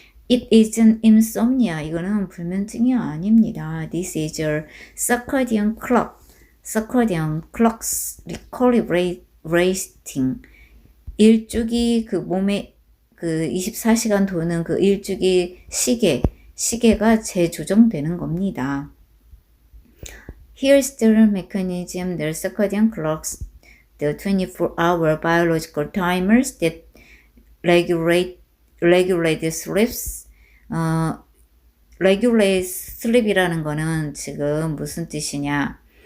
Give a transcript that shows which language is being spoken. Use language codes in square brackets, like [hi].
[en] It isn't insomnia, [ko] 이거는 불면증이 아닙니다. [en] This is a circadian clock's recalibrating, [ko] 일주기 그 몸에 그 24시간 도는 그 일주기 시계가 재조정되는 겁니다. [en] Here's the mechanism, the circadian clocks, the 24-hour biological timers that regulate sleeps. [ko] regulate sleep이라는 거는 지금 무슨 뜻이냐?